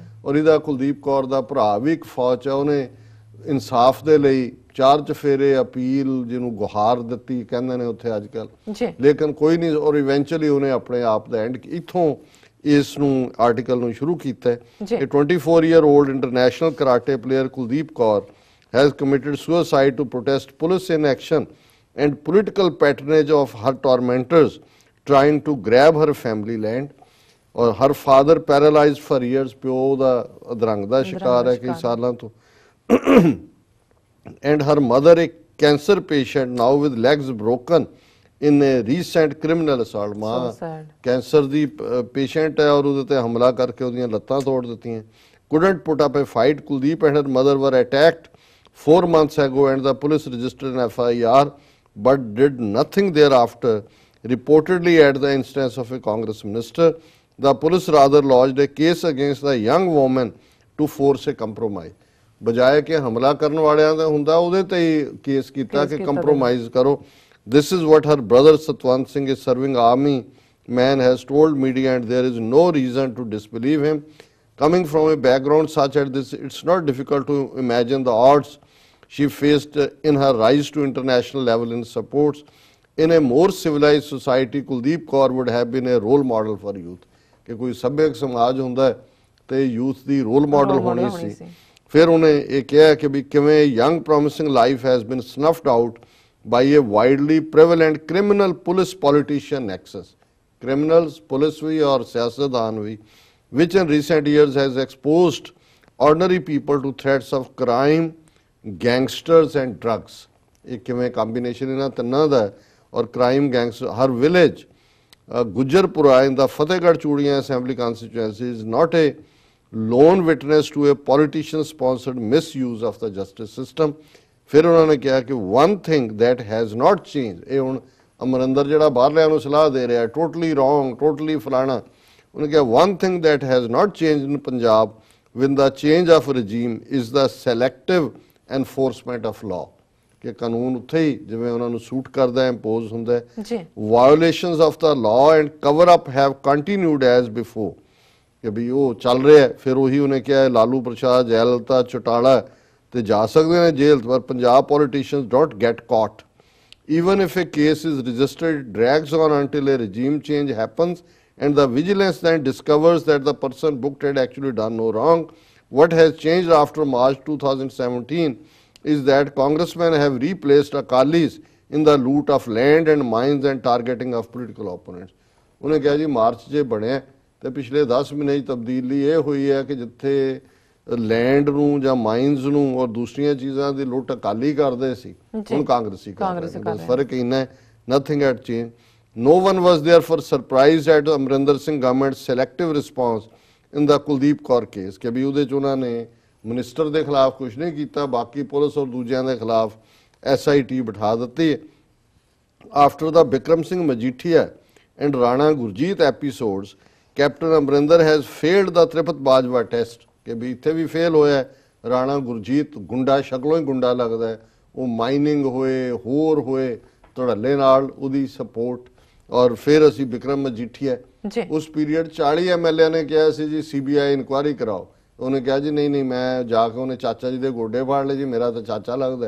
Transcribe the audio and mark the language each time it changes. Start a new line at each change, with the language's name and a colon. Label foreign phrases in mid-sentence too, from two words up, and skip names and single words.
Punjabi: ਔਰ ਇਹਦਾ ਕੁਲਦੀਪ ਕੌਰ ਦਾ ਭਰਾ ਵੀ ਇੱਕ ਫੌਜ ਆ, ਉਹਨੇ ਇਨਸਾਫ ਦੇ ਲਈ 4 ਚਫੇਰੇ ਅਪੀਲ ਜਿਹਨੂੰ ਗੁਹਾਰ ਦਿੱਤੀ ਕਹਿੰਦੇ ਨੇ ਉੱਥੇ ਅੱਜ ਕੱਲ੍ਹ, ਲੇਕਿਨ ਕੋਈ ਨਹੀਂ। ਔਰ ਇਵੈਂਚੁਅਲੀ ਉਹਨੇ ਆਪਣੇ ਆਪ ਦਾ ਐਂਡ ਇੱਥੋਂ ਇਸ ਨੂੰ ਆਰਟੀਕਲ ਨੂੰ ਸ਼ੁਰੂ ਕੀਤਾ ਹੈ।
English: ਇਹ 24-year-old international karate player ਕੁਲਦੀਪ ਕੌਰ has committed suicide to protest police inaction and political patronage of her tormentors trying to grab her family land. ਔਰ her father paralyzed for years,
Punjabi: ਪਿਓ ਦਾ ਅਧਰੰਗ ਦਾ ਸ਼ਿਕਾਰ ਹੈ ਕਈ ਸਾਲਾਂ ਤੋਂ,
English: and her mother a cancer patient now with legs broken in a recent criminal assault.
Punjabi: ਮਾਂ ਕੈਂਸਰ ਦੀ ਪੇਸ਼ੈਂਟ ਹੈ ਔਰ ਉਹਦੇ ਤੇ ਹਮਲਾ ਕਰਕੇ ਉਹਦੀਆਂ ਲੱਤਾਂ ਤੋੜ ਦਿੱਤੀਆਂ।
English: couldn't put up a fight. Kuldeep and her mother were attacked 4 months ago and the police registered an FIR but did nothing thereafter. Reportedly at the instance of a Congress minister, the police rather lodged a case against the young woman to force a compromise.
Punjabi: ਬਜਾਏ ਕਿ ਹਮਲਾ ਕਰਨ ਵਾਲਿਆਂ ਦਾ ਹੁੰਦਾ ਉਹਦੇ ਤੇ ਹੀ ਕੇਸ ਕੀਤਾ ਕਿ ਕੰਪਰੋਮਾਈਜ਼ ਕਰੋ।
English: This is what her brother Satwant Singh, a serving army man, has told media and there is no reason to disbelieve him. Coming from a background such as this, it's not difficult to imagine the odds she faced in her rise to international level in sports. In a more civilized society, Kuldeep Kaur would have been a role model for youth.
Punjabi: ਕਿ ਕੋਈ ਸੱਭਿਅਕ ਸਮਾਜ ਹੁੰਦਾ ਤੇ ਯੂਥ ਦੀ
English: role model
Punjabi: ਹੋਣੀ ਸੀ। ਫਿਰ ਉਹਨੇ ਇਹ ਕਿਹਾ ਕਿ ਵੀ ਕਿਵੇਂ
English: young promising life has been snuffed out by a widely prevalent criminal police politician nexus. Criminals, police
Punjabi: ਵੀ ਔਰ ਸਿਆਸਤਦਾਨ ਵੀ,
English: which in recent years has exposed ordinary people to threats of crime, gangsters and drugs.
Punjabi: ਇਹ ਕਿਵੇਂ
English: combination
Punjabi: ਇਹਨਾਂ ਤਿੰਨਾਂ ਦਾ ਔਰ
English: crime, gangster, her village Gujarpura in the Fatehgarh Chudiyan assembly constituency is not a lone witness to a politician sponsored misuse of the justice system.
Punjabi: ਫਿਰ ਉਹਨਾਂ ਨੇ ਕਿਹਾ ਕਿ
English: one thing that has not changed,
Punjabi: ਇਹ ਹੁਣ ਅਮਰਿੰਦਰ ਜਿਹੜਾ ਬਾਹਰਲਿਆਂ ਨੂੰ ਸਲਾਹ ਦੇ ਰਿਹਾ
English: totally wrong,
Punjabi: ਟੋਟਲੀ ਫਲਾਣਾ, ਉਹਨੇ ਕਿਹਾ
English: one thing that has not changed in Punjab with the change of regime is the selective enforcement of law,
Punjabi: ਕਿ ਕਾਨੂੰਨ ਉੱਥੇ ਹੀ ਜਿਵੇਂ ਉਹਨਾਂ ਨੂੰ ਸੂਟ ਕਰਦਾ ਇੰਪੋਜ਼ ਹੁੰਦਾ ਹੈ। ਜੀ
English: violations of the law and cover up have continued as before,
Punjabi: ਕਿ ਵੀ ਉਹ ਚੱਲ ਰਿਹਾ ਹੈ। ਫਿਰ ਉਹੀ ਉਹਨੇ ਕਿਹਾ ਲਾਲੂ ਪ੍ਰਸਾਦ, ਜੈਲਲਤਾ, ਚੌਟਾਲਾ ਤੇ ਜਾ ਸਕਦੇ ਨੇ ਜੇਲ੍ਹ, ਪਰ
English: Punjab politicians don't get caught. Even if a case is registered, it drags on until a regime change happens and the vigilance then discovers that the person booked had actually done no wrong. What has changed after March 2017 is that congressmen have replaced Akalis in the loot of land and mines and targeting of political opponents.
Punjabi: ਉਹਨੇ ਕਿਹਾ ਜੀ ਮਾਰਚ 'ਚ ਬਣਿਆ ਤੇ ਪਿਛਲੇ 10 ਮਹੀਨੇ 'ਚ ਤਬਦੀਲੀ ਇਹ ਹੋਈ ਹੈ ਕਿ ਜਿੱਥੇ ਲੈਂਡ ਨੂੰ ਜਾਂ ਮਾਈਨਸ ਨੂੰ ਔਰ ਦੂਸਰੀਆਂ ਚੀਜ਼ਾਂ ਦੀ ਲੁੱਟ ਅਕਾਲੀ ਕਰਦੇ ਸੀ, ਹੁਣ ਕਾਂਗਰਸੀ ਕਰ ਰਹੇ ਨੇ। ਫਰਕ ਇੰਨਾ ਹੈ,
English: nothing had changed. No one was therefore surprised at Amrinder Singh government's selective response in the Kuldeep Kaur case,
Punjabi: ਕਿ ਵੀ ਉਹਦੇ 'ਚ ਉਹਨਾਂ ਨੇ ਮਿਨਿਸਟਰ ਦੇ ਖਿਲਾਫ ਕੁਝ ਨਹੀਂ ਕੀਤਾ, ਬਾਕੀ ਪੁਲਿਸ ਔਰ ਦੂਜਿਆਂ ਦੇ ਖਿਲਾਫ SIT ਬਿਠਾ ਦਿੱਤੀ ਹੈ।
English: After the Bikram Singh Majithia and Rana Gurjeet episodes, Captain Amrinder has failed the Tripat Bajwa test,
Punjabi: ਕਿ ਵੀ ਇੱਥੇ ਵੀ ਫੇਲ ਹੋਇਆ। ਰਾਣਾ ਗੁਰਜੀਤ ਗੁੰਡਾ, ਸ਼ਕਲੋਂ ਹੀ ਗੁੰਡਾ ਲੱਗਦਾ ਹੈ, ਉਹ ਮਾਈਨਿੰਗ ਹੋਏ ਹੋਰ ਹੋਏ ਧੜੱਲੇ ਨਾਲ ਉਹਦੀ ਸਪੋਰਟ। ਔਰ ਫਿਰ ਅਸੀਂ ਬਿਕਰਮ ਮਜੀਠੀਆ, ਉਸ ਪੀਰੀਅਡ 40 MLA ਨੇ ਕਿਹਾ ਸੀ ਜੀ CBI ਇਨਕੁਆਇਰੀ ਕਰਾਓ, ਉਹਨੇ ਕਿਹਾ ਜੀ ਨਹੀਂ ਮੈਂ ਜਾ ਕੇ ਉਹਨੇ ਚਾਚਾ ਜੀ ਦੇ ਗੋਡੇ ਫਾੜ ਲਏ ਜੀ, ਮੇਰਾ ਤਾਂ ਚਾਚਾ ਲੱਗਦਾ।